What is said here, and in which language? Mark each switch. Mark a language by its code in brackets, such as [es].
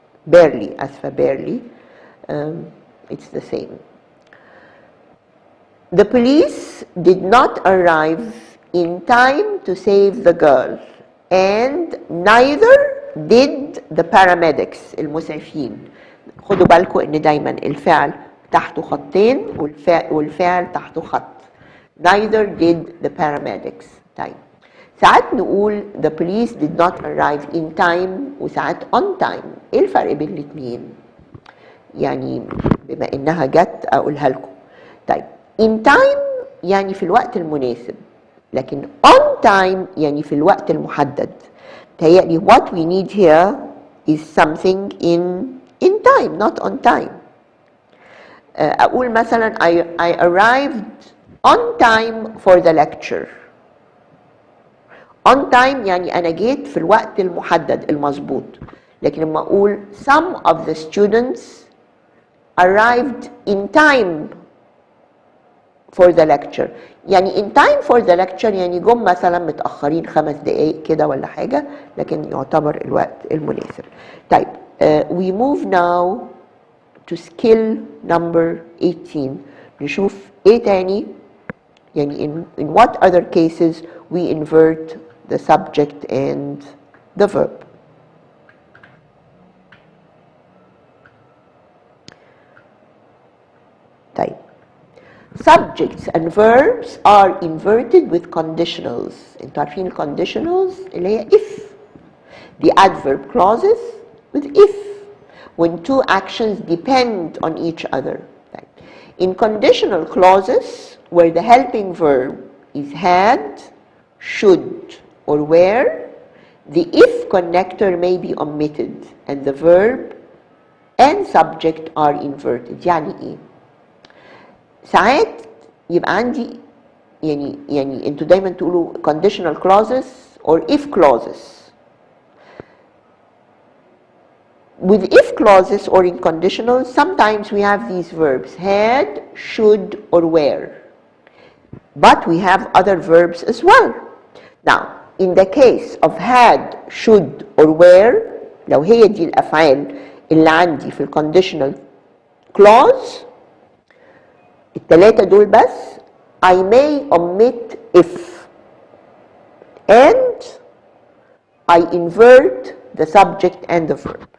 [en] Barely, as for barely, it's the same. The police did not arrive in time to save the girl, and neither did the paramedics, المسعفين. [ar] خدوا بالكم إن دايما الفعل تحته خطين والفعل تحته خط. [en] Neither did the paramedics. طيب ساعات نقول the police did not arrive in time وساعات on time. [ar] ايه الفرق بين الاثنين؟ يعني بما انها جت اقولها لكم. طيب in time يعني في الوقت المناسب لكن on time يعني في الوقت المحدد. [en] تهيألي what we need here is something in time not on time. اقول مثلا I arrived on time for the lecture. [ar] on time يعني أنا جيت في الوقت المحدد المظبوط. لكن لما أقول some of the students arrived in time for the lecture يعني in time for the lecture يعني جم مثلا متأخرين 5 دقايق كده ولا حاجة لكن يعتبر الوقت المناسب. [en] طيب we move now to skill number 18. [ar] نشوف ايه تاني يعني in what other cases we invert the subject and the verb. [en] طيب subjects and verbs are inverted with conditionals. [ar] انتوا عارفين الconditionals اللي هي if. [en] The adverb clauses with if when two actions depend on each other. [ar] طيب. [en] In conditional clauses where the helping verb is had, should, or were, the if connector may be omitted and the verb and subject are inverted. [ar] يعني ايه؟ ساعات يبقى عندي يعني انتوا دايما تقولوا conditional clauses or if clauses. [en] With if clauses or in conditionals, sometimes we have these verbs had, should, or were. But we have other verbs as well. Now, in the case of had, should, or were, لو هي دي الأفعال اللي عندي في الconditional clause التلاتة دول بس I may omit if and I invert the subject and the verb.